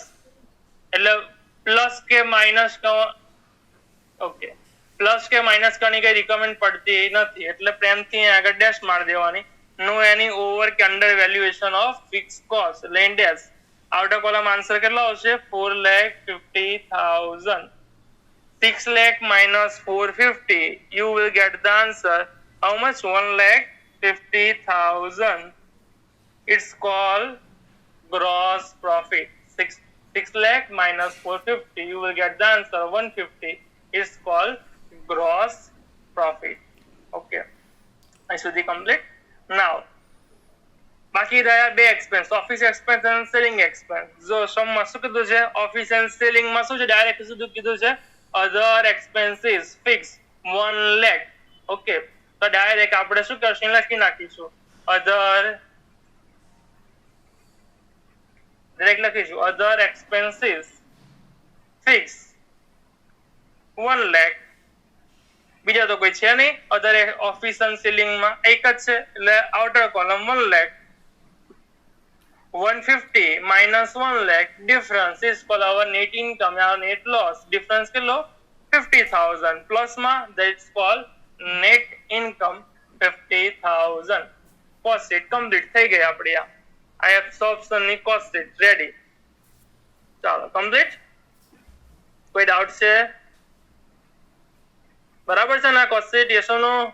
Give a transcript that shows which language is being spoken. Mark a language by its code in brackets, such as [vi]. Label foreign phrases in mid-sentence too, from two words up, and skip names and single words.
[gu] એટલે પ્લસ કે માઇનસ ઓકે, પ્લસ કે માઇનસ કરવાની કઈ રિકમેન્ડ પડતી નથી, એટલે પ્રેમથી આગળ ડેશ મારી દેવાની. [en] no any over કે under valuation of fix cost, એટલે in dash. outer column answer [gu] કેટલો આવશે? 4,50,000. [en] 6 lakh minus 450, you will get the answer. How much? 1,50,000. It's called gross profit. 6 lakh minus 450, you will get the answer 150. It's called gross profit. Okay. I should be complete. Now, [gu] બાકી રહ્યા બે એક્સપેન્સ, [en] office expense [gu] અને [en] selling expense. [gu] જો સમમાં શું કીધું છે? [en] office and selling [gu] માં શું છે? ડાયરેક્ટ શું કીધું છે? [en] other expenses fixed 1 lakh. [gu] ઓકે, તો ડાયરેક્ટ આપણે શું કરશું? લખી નાખીશું અધર, ડાયરેક્ટ લખીશું [en] other expenses fixed [gu] 1 lakh. બીજા તો કોઈ છે નહીં [en] other office and selling [gu] માં, એક જ છે, એટલે [en] outer column [gu] 1 lakh. [en] 150 minus 1 lakh, difference is called our net income, our net loss. [gu] Difference કેટલો? 50,000. Plus માં, [en] that's called net income 50,000. Cost sheet [gu] complete થઈ ગઈ આપણી. આ absorption ની [en] cost sheet ready. [gu] ચાલો complete. કોઈ ડાઉટ છે? બરાબર છે ને [en] cost sheet? yes or no?